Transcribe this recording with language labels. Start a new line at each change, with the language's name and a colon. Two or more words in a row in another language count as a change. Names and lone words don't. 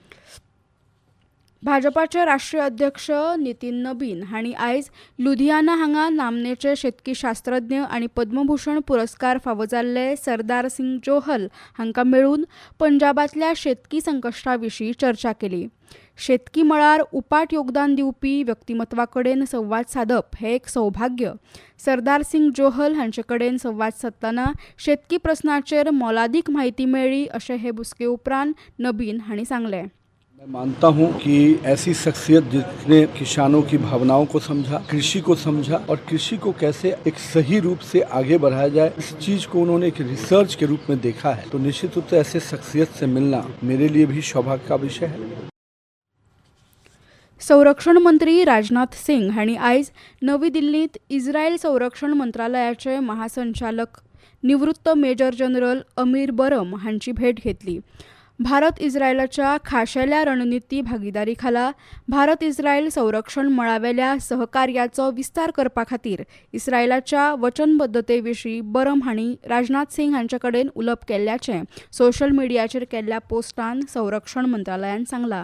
Konkani: भाजपाचे राष्ट्रीय अध्यक्ष नितीन नबीन हांणी आयज लुधियाना हांगा नामनेचे शेतकी शास्त्रज्ञ आनी पद्मभूषण पुरस्कार फावो जाल्ले सरदार सिंग जोहल हांकां मेळून पंजाबांतल्या शेतकी संकश्टा विशीं चर्चा केली. शेतकी मळार उपाट योगदान दिवपी व्यक्तिमत्वा कडेन संवाद सादप हें एक सौभाग्य. सरदार सिंग जोहल हांचे कडेन संवाद सादतना शेतकी प्रस्नाचेर मोलादीक म्हायती मेळ्ळी अशें हे बसके उपरांत नबीन हांणी सांगलें.
Hindi: मैं मानता हूं कि ऐसी शख्सियत जिसने किसानों की भावनाओं को समझा, कृषि को समझा और कृषि को कैसे एक सही रूप से आगे बढ़ाया जाए, इस चीज को उन्होंने एक रिसर्च के रूप में देखा है. तो निश्चित रूप से ऐसे शख्सियत से मिलना मेरे लिए भी सौभाग्य का विषय है.
Konkani: संरक्षण मंत्री राजनाथ सिंग हांणी आयज नवी दिल्लींत इस्रायल संरक्षण मंत्रालयाचे महासंचालक निवृत्त मेजर जनरल अमीर बरम हांची भेट घेतली. भारत इस्रायलाच्या खाशेल्या रणनीती भागीदारी खाला भारत इस्रायल संरक्षण मळावेल्या सहकार्याचो विस्तार करपा खातीर इस्रायलाच्या वचनबद्धते विशीं बरम हांणी राजनाथ सिंग हांचे कडेन उलोवप केल्ल्याचें सोशल मिडियाचेर केल्ल्या पोस्टान संरक्षण मंत्रालयान सांगलां.